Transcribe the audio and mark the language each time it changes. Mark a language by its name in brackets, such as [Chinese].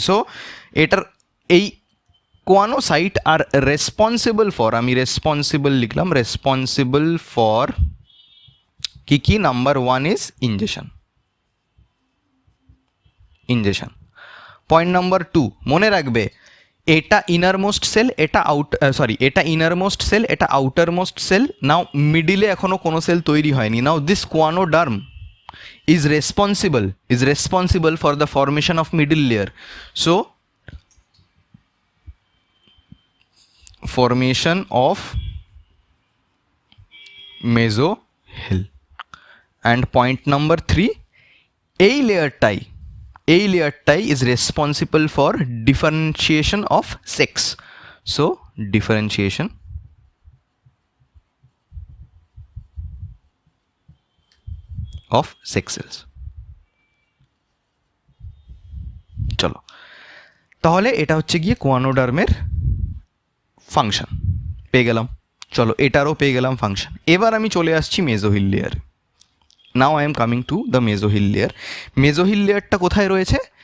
[Bangla] So এটার এই choanocyte [English] are responsible for, [Bangla] আমি রেসপন্সিবল লিখলাম, রেসপন্সিবল ফর কি? [English] Number one is ingestion. [Bangla] Ingestion. [English] point number two, [Bangla] মনে রাখবে এটা ইনারমোস্ট সেল, এটা এটা ইনারমোস্ট সেল, এটা আউটারমোস্ট সেল। নাও মিডিলে এখনো কোনো সেল তৈরি হয়নি। [English] Now this choanoderm is responsible for the formation of middle layer. So formation of mesohyl. And point number 3, [Bangla] এই লেয়ারটাই [English] is responsible for differentiation of sex. So differentiation of sex cells. [Bangla] চলো, তাহলে এটা হচ্ছে গিয়ে কোয়ানোডার্মের ফাংশন পেয়ে গেলাম। চলো, এটারও পেয়ে গেলাম ফাংশন। এবার আমি চলে আসছি মেজোহিল layer. [English] Now I am coming to the mesohyl layer. [Bangla] মেজোহিল লেয়ারটা কোথায় রয়েছে?